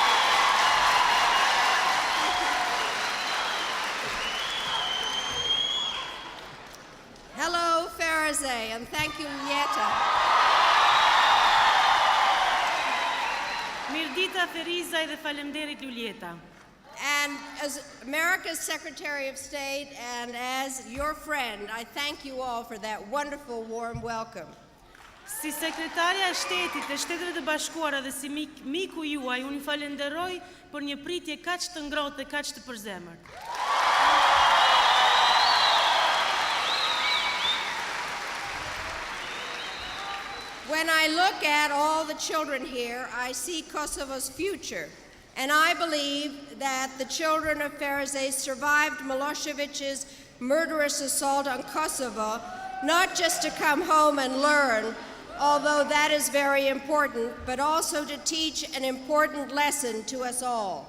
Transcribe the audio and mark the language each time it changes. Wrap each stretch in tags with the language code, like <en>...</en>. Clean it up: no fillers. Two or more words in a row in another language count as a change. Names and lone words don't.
<en>Hello, Ferizaj, and thank you, Lulieta.</en> <sq>Mirdita Ferizaj dhe faleminderit Lulieta.</sq> <en>And as America's Secretary of State and as your friend, I thank you all for that wonderful, warm welcome.</en> <sq>Si sekretarja e shtetit e Shteteve të Bashkuara dhe si miku juaj, unë ju falenderoj për një pritje kaq të ngrohtë dhe kaq të përzemërt.</sq> <en>When I look at all the children here, I see Kosovo's future. And I believe that the children of Ferizaj survived Milosevic's murderous assault on Kosovo, not just to come home and learn, although that is very important, but also to teach an important lesson to us all.</en>